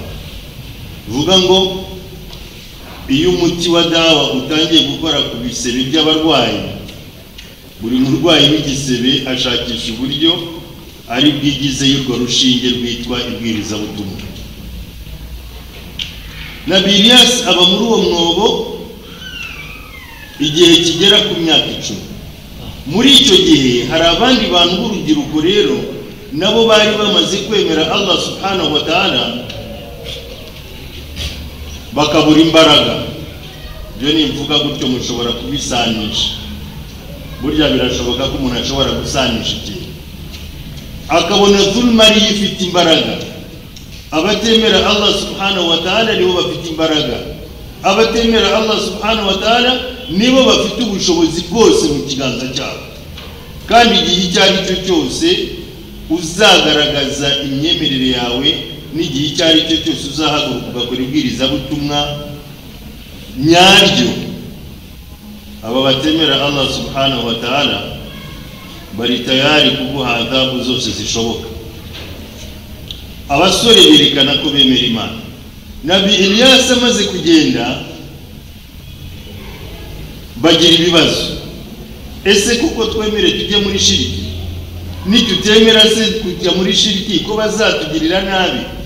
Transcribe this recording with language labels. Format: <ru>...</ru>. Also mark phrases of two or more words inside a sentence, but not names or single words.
<rw>Vuga ngo iyo umuti wa dawa utangiye gukora ku bisebe by'abarwayi, buri murwayi w'igisebe ashakisha uburyo ari bwigize y'urwo rushinge rwitwa ibwirizabutumwa. Nabi Ilyas aba muri uwo mwobo igihe kigera ku myaka 10. Muri icyo gihe hari abandi bantu b'urubyiruko rero nabo bari bamaze kwemera Allah</rw> <ar>سبحانه وتعالى,</ar> <rw>bakabura imbaraga. Byo nimvuga gutyo mushobora kubisanisha, burya birashoboka ko umuntu ashobora gusanisha ikintu akabona Dhulma ari ifite imbaraga. Abatemera Allah</rw> <ar>سبحانه وتعالى</ar> <rw>nibo bafite imbaraga, abatemera Allah</rw> <ar>سبحانه وتعالى</ar> <rw>nibo bafite ubushobozi bwose mu kiganza cyabo. Kandi igihe icyo ari cyo cyose uzagaragaza imyemerere yawe, n'igihe icyo ari cyo cyose uzahaguruka ugakora ibwirizabutumwa nyaryo, aba batemera Allah</rw> <ar>سبحانه وتعالى</ar> <rw>bari tayari kuguha adhabu zose zishoboka. abasore berekana ko bemera Imana. Nabi Ilyas amaze kugenda bagira ibibazo, ese kuko twemere tujye muri shiriki, nitutemera se kujya muri shiriki ko bazatugirira nabi?</rw>